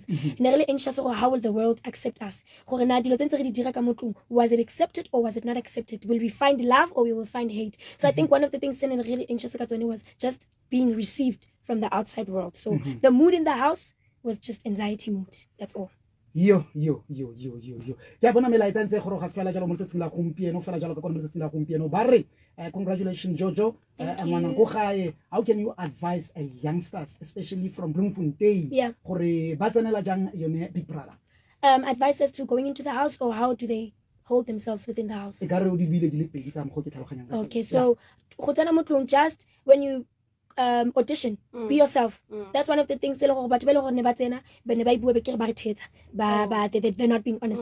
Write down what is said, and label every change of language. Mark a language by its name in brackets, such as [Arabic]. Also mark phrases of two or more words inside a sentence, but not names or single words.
[English] Really anxious how will the world accept us? Was it accepted or was it not accepted? Will we find love or we will find hate? So I think one of the things really anxious was just being received from the outside world. So the mood in the house was just anxiety mood. That's all. Yo. [Tswana] Ya bona melaetsa ntse go ga fela jalo mo tsetsi la gompieno fela jalo ka mo tsetsi la gompieno ba re congratulations Jojo ngwana go gae. [English] How can you advise a youngsters especially from Bloemfontein [Tswana] gore ba tsenela jang yone [English] Big Brother? Advise us to going into the house or how do they hold themselves within the house? Okay, so just when you audition, be yourself. That's one of the things they're not being honest.